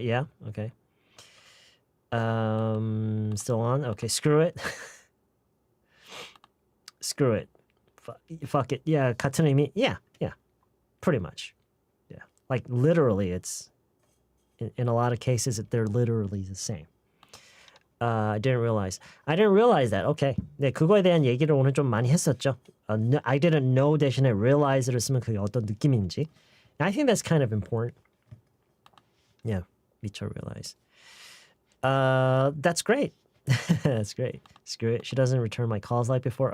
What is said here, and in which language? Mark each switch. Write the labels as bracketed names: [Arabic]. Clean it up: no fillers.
[English] Yeah. Okay. Still on. Okay, screw it. Screw it. Fuck it. Yeah, [Korean] 같은 의미. [English] Yeah. Pretty much. Yeah. Like literally it's in a lot of cases they're literally the same. I didn't realize that. Okay. [Korean] 네, 그거에 대한 얘기를 오늘 좀 많이 했었죠. [English] I didn't know [Korean] 대신에 realize를 쓰면 그게 어떤 느낌인지. [English] I think that's kind of important. Yeah. 미처 realize. That's great. That's great. Screw it. She doesn't return my calls like before.